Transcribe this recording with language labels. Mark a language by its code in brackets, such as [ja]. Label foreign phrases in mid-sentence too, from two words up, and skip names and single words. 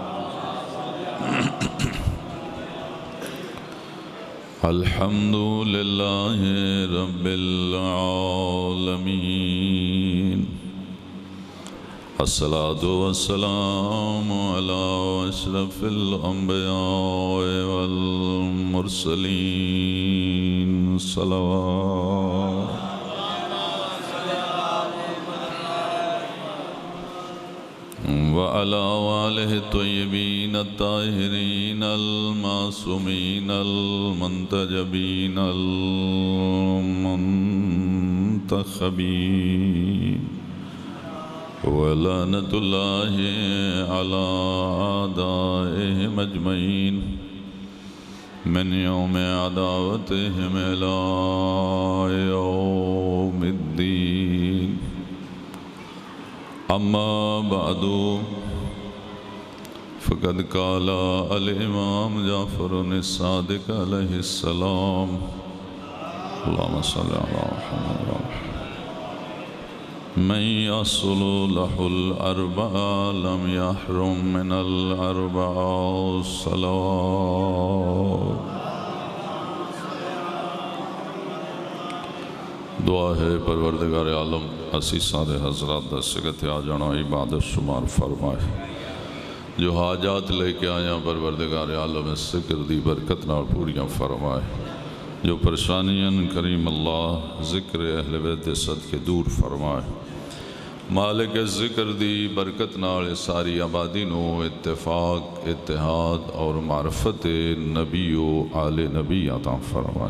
[ar] الحمد للہ رب العالمین، الصلاة والسلام علی اشرف الانبیاء والمرسلین، صلوات۔ وعلى آلہ الطیبین الطاہرین المعصومین المنتجبین المنتخبین، ولعنۃ اللہ علی اعدائہم اجمعین من یوم عداوتہم الی یوم الدین۔ اما بعد فقد قال الامام جعفر الصادق علیہ السلام، اللہم صلی علی محمد، من يصل له الأربع لم يحرم من الأربع الصلوات، [pa] دعا ہے پروردگار عالم اسی سارے حضرات دا سکتے آ جانا عبادت شمار فرمائے، جو حاجات لے کے آیا پروردگار عالم سکر دی برکت نال پوریاں فرمائے، جو پریشانیاں کریم اللہ ذکر اہل بیت صدقے دور فرمائے، مالک ذکر دی برکت نال ساری آبادی نو اتفاق اتحاد اور معرفت نبی و آل نبی عطا فرمائے۔